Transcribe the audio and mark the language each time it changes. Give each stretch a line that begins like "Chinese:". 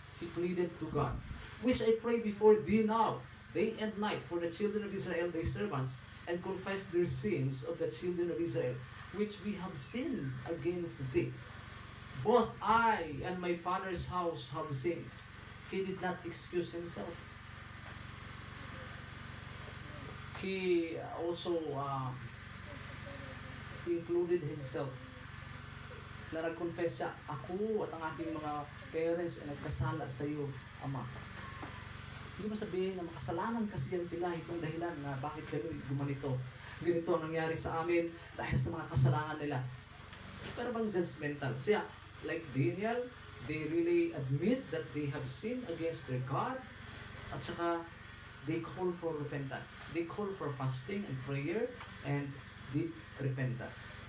English: He pleaded to God, which I pray before thee now, day and night, for the children of Israel, thy servants, and confess their sins of the children of Israel, which we have sinned against thee. Both I and my father's house have sinned. He did not excuse himself. He also included himself
Filipino: na nag-confess siya, ako at ang aking mga parents ay nagkasala sa iyo, Ama. Hindi mo sabihin na makasalanan kasi yan sila, itong dahilan na bakit gumanito. Ganito ang nangyari sa amin dahil sa mga kasalanan nila. Pero bang judgmental?
English: Kasi like Daniel, they really admit that they have sinned against their God,
Filipino: at saka
English: they call for repentance. They call for fasting and prayer and deep repentance.